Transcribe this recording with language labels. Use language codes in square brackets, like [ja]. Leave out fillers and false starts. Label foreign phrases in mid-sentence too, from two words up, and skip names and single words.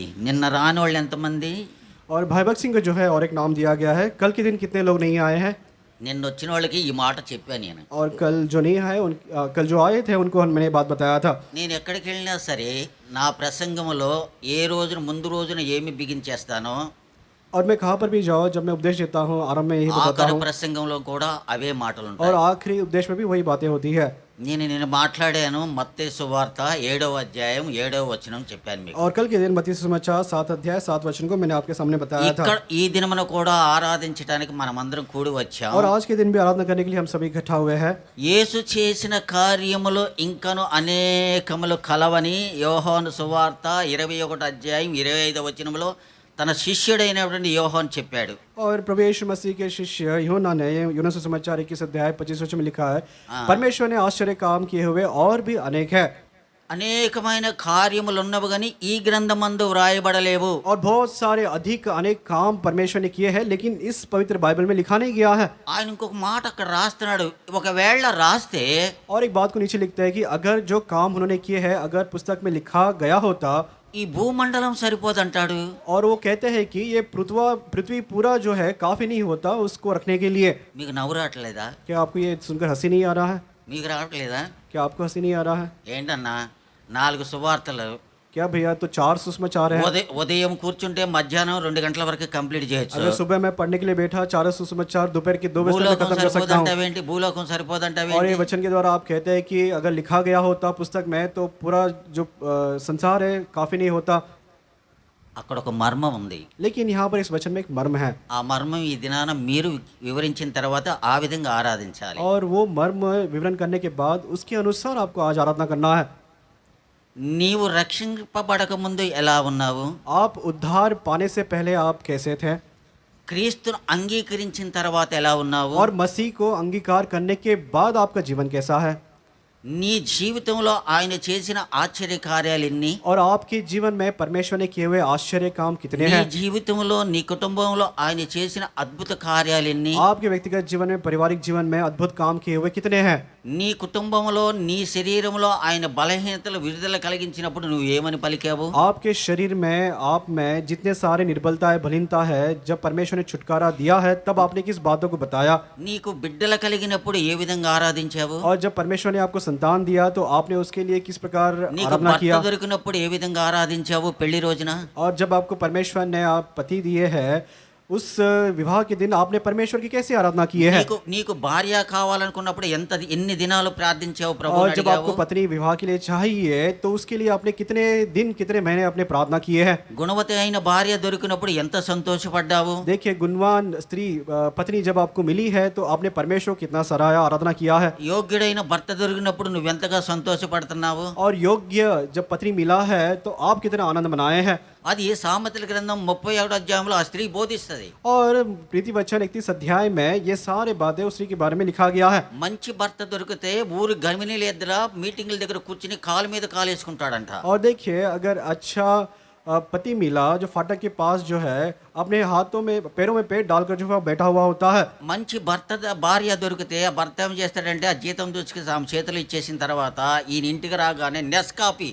[te] నిన్న రాని వాళ్ళు ఎంతమంది? [hi] और भाई भक्त सिंह को जो है और एक नाम दिया गया है। कल के दिन कितने लोग नहीं आए हैं? [te] నిన్న వచ్చిన వాళ్ళకి ఈ మాట చెప్పాను నేను. [hi] और कल जो नहीं आए कल जो आए थे उनको मैंने बात बताया था। [te] నేను ఎక్కడికి వెళ్ళినా సరే నా ప్రసంగంలో ఏ రోజున ముందు రోజున ఏమి బిగించేస్తానో [hi] और मैं कहाँ पर भी जाऊँ, जब मैं उपदेश देता हूँ आरंभ में यही बताता [te] ఆఖరి [hi] हूँ [te] ప్రసంగంలో కూడా అవే మాటలు [hi] और [te] ఉంటాయి. [hi] आखिरी उपदेश में भी वही बातें होती है। [te] నేను మాట్లాడాను మత్తయి సువార్త 7వ అధ్యాయం 7వ వచనం చెప్పాను మీకు. [hi] और कल के दिन मत्ती सुसमाचार 7 अध्याय 7 वचन को मैंने आपके सामने बताया था। [te] ఇక్కడ ఈ దినమున కూడా ఆరాధించడానికి మనమందరం కూడి వచ్చాం. [hi] और आज के दिन भी आराधना करने के लिए हम सभी इकट्ठा हुए हैं। [te] యేసు చేసిన కార్యములు ఇంకను అనేకములు కలవని యోహాను సువార్త 21వ అధ్యాయం 25వ వచనంలో తన శిష్యుడైనటువంటి యోహాను చెప్పాడు. [hi] और प्रभु यीशु मसीह के शिष्य यूहन्ना ने यूहन्ना सुसमाचार 21 अध्याय 25 वचन में लिखा है, परमेश्वर ने आश्चर्य काम किए हुए और भी अनेक है। [te] అనేకమైన కార్యములు ఉన్నవి కానీ ఈ గ్రంథమందు వ్రాయబడలేవు. [hi] और बहुत सारे अधिक अनेक काम परमेश्वर ने किए हैं, लेकिन इस पवित्र बाइबल में लिखा नहीं गया है। [te] ఆయన ఇంకొక మాట అక్కడ రాస్తున్నాడు. ఒకవేళ రాస్తే [hi] और एक बात को नीचे लिखता है कि अगर जो काम उन्होंने किए हैं अगर पुस्तक में लिखा गया होता, [te] ఈ భూమండలం సరిపోదంటాడు. [hi] और वो कहते हैं कि ये पृथ्वी पूरा जो है काफी नहीं होता उसको रखने के लिए। [te] మీకు నవ్వు రావట్లేదా? [hi] क्या आपको ये सुनकर हंसी नहीं आ रहा है? [te] మీకు రావట్లేదా? [hi] क्या आपको हंसी नहीं आ रहा है? [te] ఏంటన్నా 4 సువార్తలు [hi] क्या भैया, तो 4 सुसमाचार है। [te] ఉదయం కూర్చుంటే మధ్యాహ్నం 2 గంటల వరకు కంప్లీట్ చేయొచ్చు. [hi] अगर सुबह मैं पढ़ने के लिए बैठा 4 सुसमाचार दोपहर के 2 बजे तक [te] భూలోకం [hi] खत्म कर सकता हूँ। [te] సరిపోదంటావేంటి? భూలోకం [hi] और [te] సరిపోదంటావేంటి? [hi] ये वचन के द्वारा आप कहते हैं कि अगर लिखा गया होता पुस्तक में तो पूरा जो संसार है काफी नहीं होता। [te] అక్కడ ఒక మర్మం ఉంది. [hi] लेकिन यहाँ पर इस वचन में एक मर्म है, [te] ఆ మర్మం ఈ దినాన మీరు వివరించిన తర్వాత ఆ విధంగా ఆరాధించాలి. [hi] और वो मर्म विवरण करने के बाद उसके अनुसार आपको आज आराधना करना है। [te] నీవు రక్షింపబడక ముందు ఎలా ఉన్నావు? [hi] आप उद्धार पाने से पहले आप कैसे थे, [te] క్రీస్తును అంగీకరించిన తర్వాత ఎలా ఉన్నావు? [hi] और मसीह को अंगीकार करने के बाद आपका जीवन कैसा है, [te] నీ జీవితంలో ఆయన చేసిన ఆశ్చర్య కార్యాలు ఎన్ని? [hi] और आपके जीवन में परमेश्वर ने किए हुए आश्चर्य काम कितने [te] నీ [hi] हैं, [te] జీవితంలో నీ కుటుంబంలో ఆయన చేసిన అద్భుత కార్యాలు ఎన్ని? [hi] आपके व्यक्तिगत जीवन में पारिवारिक जीवन में अद्भुत काम किए हुए कितने हैं, [te] నీ కుటుంబంలో నీ శరీరంలో ఆయన బలహీనతలు విడుదల కలిగించినప్పుడు నువ్వు ఏమని పలికావు? [hi] आपके शरीर में आप में जितने सारे निर्बलता है बलहीनता है जब परमेश्वर ने छुटकारा दिया है तब आपने किस बातों को बताया, [te] నీకు బిడ్డలు కలిగినప్పుడు ఏ విధంగా ఆరాధించావు? [hi] और जब परमेश्वर ने आपको संतान दिया तो आपने उसके लिए किस प्रकार [te] నీకు [hi] आराधना [te] భర్త [hi] किया, [te] దొరికినప్పుడు ఏ విధంగా ఆరాధించావు పెళ్లి రోజున? [hi] और जब आपको परमेश्वर ने आप पति दिए हैं उस विवाह के दिन आपने परमेश्वर की कैसे आराधना की है, [te] నీకు భార్య కావాలనుకున్నప్పుడు ఎన్ని దినాలు ప్రార్థించావు [hi] और [te] ప్రభువుని [hi] जब [te] అడిగావు? [hi] आपको पत्नी विवाह के लिए चाहिए तो उसके लिए आपने कितने दिन कितने महीने अपने प्रार्थना किए हैं। [te] గుణవతి అయిన భార్య దొరికినప్పుడు ఎంత సంతోషపడ్డావు? [hi] देखिए गुणवान स्त्री पत्नी जब आपको मिली है तो आपने परमेश्वर को कितना सराहा आराधना किया है, [te] యోగ్యుడైన భర్త దొరికినప్పుడు నువ్వెంతగా సంతోషపడుతున్నావు? [hi] और योग्य जब पत्नी मिला है तो आप कितना आनंद मनाए हैं। [te] అది సామెతల గ్రంథం 31వ అధ్యాయంలో ఆ స్త్రీ బోధిస్తుంది. [hi] और प्रीति वचन 31 अध्याय में ये सारे बातें उस स्त्री के बारे में लिखा गया है। [te] మంచి భర్త దొరికితే ఊరు గర్భిణీల ఎదుర మీటింగ్ల దగ్గర కూర్చుని కాలు మీద కాలు వేసుకుంటాడంట. [hi] और देखिए अगर अच्छा पति मिला जो फाटक के पास जो है अपने हाथों में पैरों में पैर डालकर जो है बैठा हुआ होता है। [te] మంచి భార్య దొరికితే ఆ భర్త ఏం చేస్తాడంటే ఆ జీతం దూచుకు ఆమె చేతులు ఇచ్చేసిన తర్వాత ఈయన ఇంటికి రాగానే నెస్కాఫీ